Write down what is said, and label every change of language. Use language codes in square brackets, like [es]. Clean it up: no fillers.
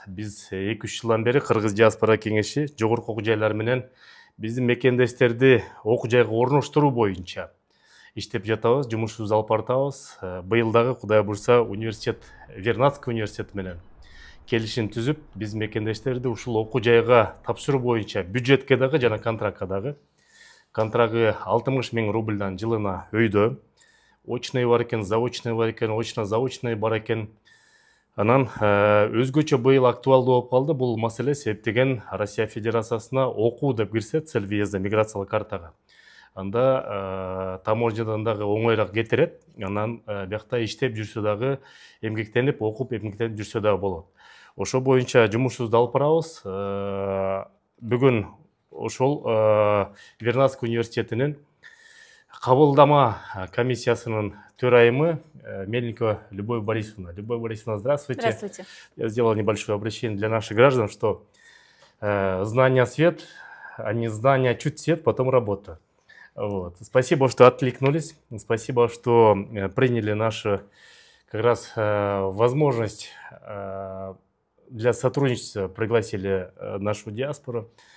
[ky] Биз 2-3 жылдан бери Кыргыз диаспора кеңеши жогорку окуу жайлар менен биздин мекендештерди окуу жайга орноштуруу боюнча иштеп жатабыз, жумушубузду алып баратабыз. Быйыл дагы Кудай буйрса университет, Вернадский университети менен келишим түзүп, биз мекендештерди ушул окуу жайга тапшыруу боюнча бюджетке дагы жана контрактка дагы. Контрагы 60 000 рубльдан жылына өйдө. Очный бар экен, заочный бар экен, очно-заочный бар экен. Анан өзгөчө быйыл актуалдуу болуп калды бул маселе, себептеген Россия Федерациясына окуу деп кирсе, [ru] цель въезда [ky] миграциялык картага. Анда таможнядан дагы оңойраак кетирет. Анан биякта иштеп жүрсө дагы, эмгектенип, окуп, эмгектенип жүрсө дагы болот. Ошо боюнча жумушубузду алып барабыз. Бүгүн ошол Вернадский университетинин кабылдама комиссиясынын төрайымы Мельникова Любовь Борисовна. [ru] Любовь Борисовна, здравствуйте. Здравствуйте. Я сделал небольшое обращение для наших граждан, что знания свет, а не знания чуть свет, потом работа. Вот. Спасибо, что откликнулись. Спасибо, что приняли нашу как раз возможность для сотрудничества, пригласили нашу диаспору.